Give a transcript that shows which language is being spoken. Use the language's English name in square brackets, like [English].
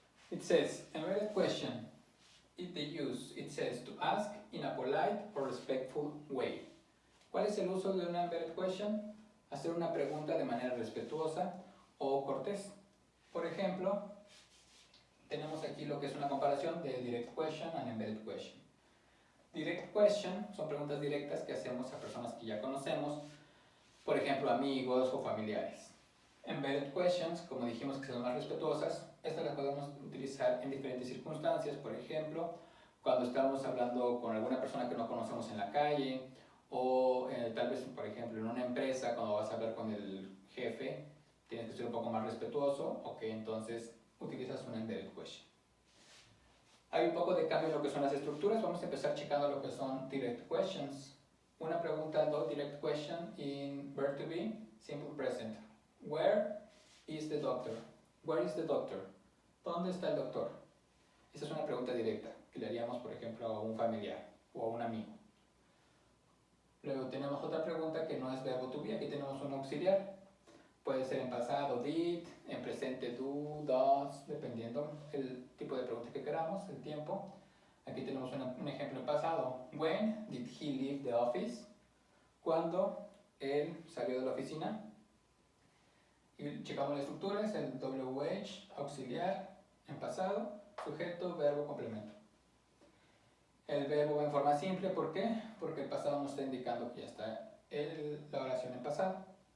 [English] It says, embedded question, it says to ask in a polite or respectful way. [Spanish] ¿Cuál es el uso de una embedded question? Hacer una pregunta de manera respetuosa o cortés. Por ejemplo, tenemos aquí lo que es una comparación de [English] direct question and embedded question. [Spanish] Direct question son preguntas directas que hacemos a personas que ya conocemos, por ejemplo, amigos o familiares. Embedded questions, como dijimos que son más respetuosas, estas las podemos utilizar en diferentes circunstancias, por ejemplo, cuando estamos hablando con alguna persona que no conocemos en la calle, o tal vez, por ejemplo, en una empresa, cuando vas a hablar con el jefe, tienes que ser un poco más respetuoso, ok, entonces utilizas una embedded question. Hay un poco de cambio en lo que son las estructuras, vamos a empezar checando lo que son direct questions. Una pregunta, [English] direct question in verb to be, simple present. Where is the doctor? Where is the doctor? [Spanish] ¿Dónde está el doctor? Esa es una pregunta directa que le haríamos, por ejemplo, a un familiar o a un amigo. Luego tenemos otra pregunta que no es verbo to be, aquí tenemos un auxiliar. Puede ser en pasado, did, en presente, do, does, dependiendo el tipo de pregunta que queramos, el tiempo. Aquí tenemos un ejemplo en pasado. [English] When did he leave the office? [Spanish] ¿Cuándo él salió de la oficina? Y checamos las estructuras, el WH, auxiliar, en pasado, sujeto, verbo, complemento. El verbo va en forma simple, ¿por qué? Porque el pasado nos está indicando que ya está la oración en pasado.